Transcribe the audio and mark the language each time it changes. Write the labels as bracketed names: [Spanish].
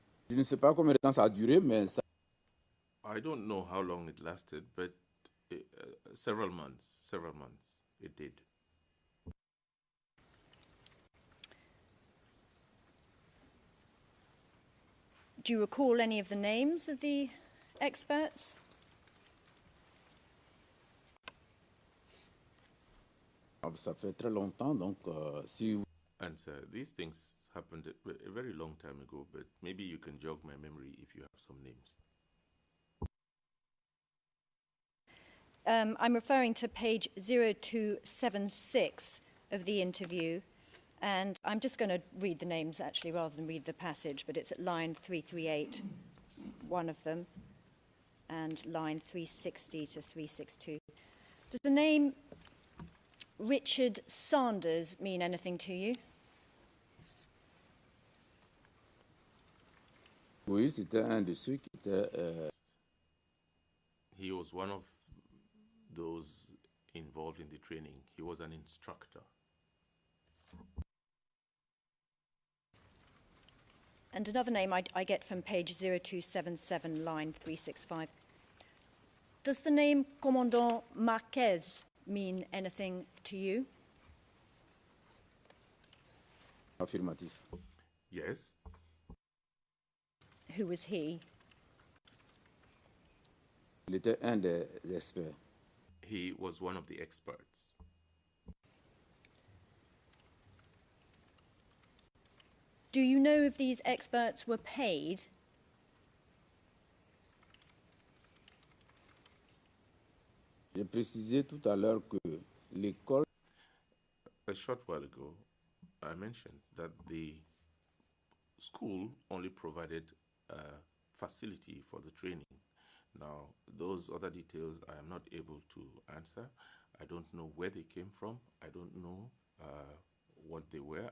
[French] Je ne sais pas combien de temps ça a duré, mais ça... [English] I don't know how long it lasted, but several months it did. Do you recall any of the names of the experts? [French] Ça fait très longtemps, donc si vous... [English] And these things happened a very long time ago, but maybe you can jog my memory if you have some names. I'm referring to page 0276 of the interview, and I'm just going to read the names actually rather than read the passage, but it's at line 338, one of them, and line 360 to 362. Does the name Richard Sanders mean anything to you? [French] Oui, c'était un de ceux qui était... [English] He was one of those involved in the training. He was an instructor. And another name I get from page 0277, line 365. Does the name Commandant Marquez mean anything to you? [French] Affirmatif. [English] Yes. Who was he? [French] Il était un des experts. [English] He was one of the experts. Do you know if these experts were paid? [French] J'ai précisé tout à l'heure que l'école... [English] A short while ago, I mentioned that the school only provided a facility for the training. Now, those other details I am not able to answer. I don't know where they came from. I don't know what they were.